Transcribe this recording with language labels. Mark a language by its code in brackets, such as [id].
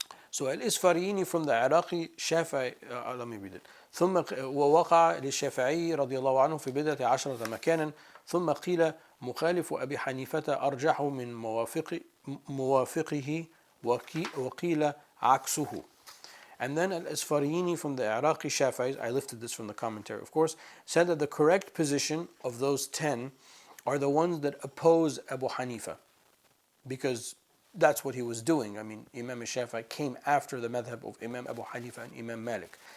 [en] So Al-Isfariyini from the Iraqi Shafi'i, let me read it. [ar] ثم ووقع للشافعي رضي الله عنه في بدعة عشرة مكانا ثم قيل مخالف أبي حنيفة أرجح من موافقه وقيل عكسه. [en] And then Al-Isfariyini from the Iraqi Shafi'is, I lifted this from the commentary of course, said that the correct position of those 10 are the ones that oppose Abu Hanifa, because that's what he was doing. I mean, Imam Shafi'i came after the madhab of Imam Abu Hanifa and Imam Malik.